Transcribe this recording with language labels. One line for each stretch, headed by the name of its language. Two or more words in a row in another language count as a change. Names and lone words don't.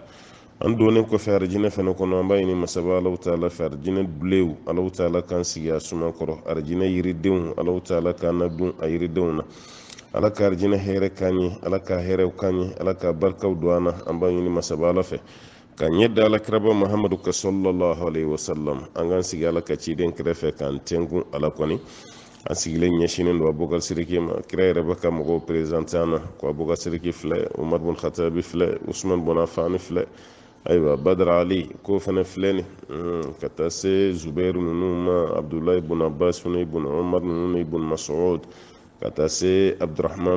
Bambara: an donnen kɔfɛ arijinɛ fɛnɛ kɔnɔ an b'a ɲini masaba alaw taala fɛ arijinɛ bilew alaw taala k'an sigi a suma kɔrɔ arijinɛ yiridenw alaw taala k'an nadun a yiridenw na ala ka arijinɛ hɛrɛ k'an ye ala ka hɛrɛw k'an ye ala ka barikaw don an na an b'a ɲini masaba ala fɛ ka ɲɛ da alakiraba mahamadu ka
Arabic: صلى الله عليه وسلم
Bambara: an k'an sigi ala ka ciden kɛrɛfɛ k'an tɛnkun ala kɔni an sigilen ɲɛsinen don abubakar siriki ma kira yɛrɛ bɛ ka mɔgɔw perezante an na ko abubakar siriki filɛ umar bun khatabi filɛ usman bun afani filɛ ayiwa badara ali ko fana filɛ ni ka taa se zubairu ninnu ma abdulayi bun abbas fana bun umar ninnu ni bun mas'ud ka taa se abdurahman